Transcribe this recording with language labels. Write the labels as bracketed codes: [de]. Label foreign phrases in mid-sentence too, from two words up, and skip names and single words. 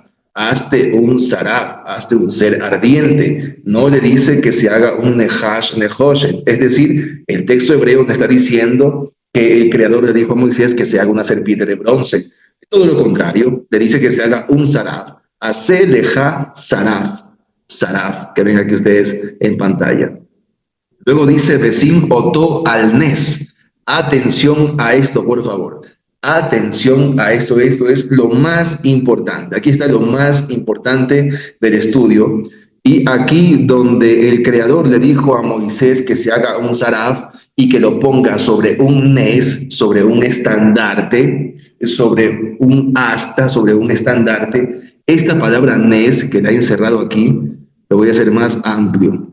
[es] Hazte un saraf, hazte un ser ardiente. No le dice que se haga un nehash, nehoshet. Es decir, el texto hebreo no está diciendo que el creador le dijo a Moisés que se haga una serpiente de bronce. Todo lo contrario, le dice que se haga un saraf. [he] עשה לך שרף. [es] Saraf, que ven aquí ustedes en pantalla. Luego dice, [he] ושים אותו על נס. [es] Atención a esto, por favor. Atención a esto es lo más importante. Aquí está lo más importante del estudio. Y aquí donde el creador le dijo a Moisés que se haga un saraf y que lo ponga sobre un nes, sobre un estandarte, sobre un asta, sobre un estandarte, esta palabra nes que la he encerrado aquí, lo voy a hacer más amplio.